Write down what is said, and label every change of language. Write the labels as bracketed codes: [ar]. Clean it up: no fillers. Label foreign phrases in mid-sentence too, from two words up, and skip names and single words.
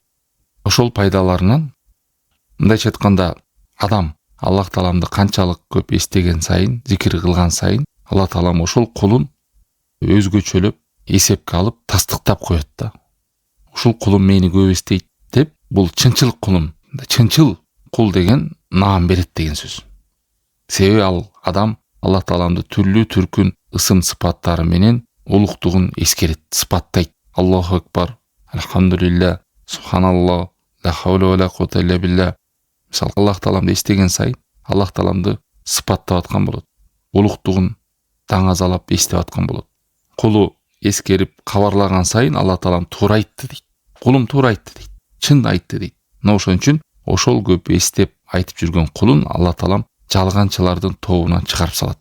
[ky] Ошол пайдаларынан мындайча айтканда, адам Аллах тааламды канчалык көп эстеген сайын, зикир кылган сайын, Аллах таалам ошол кулун өзгөчөлөп, эсепке алып, тастыктап коет да. Ушул кулум мени көп эстейт деп, бул чынчыл кулум. Чынчыл кул деген наам берет деген сөз. Себеби ал адам Аллах тааламды түрлүү түркүн ысым сыпаттары менен улуктугун эскерет, сыпаттайт. [ar] الله أكبر، الحمد لله، سبحان الله، لا حول ولا قوة إلا بالله. [ky] Мисалы Аллах тааламды эстеген сайын, Аллах тааламды сыпаттап аткан болот. Улуктугун таңазалап эстеп аткан болот. Кулу эскерип кабарлаган сайын Аллах таалам туура айтты дейт. Кулум туура айтты дейт. Чын айтты дейт. Мына ошон үчүн ошол көп эстеп айтып жүргөн кулун Аллах таалам жалганчылардын тобунан чыгарып салат.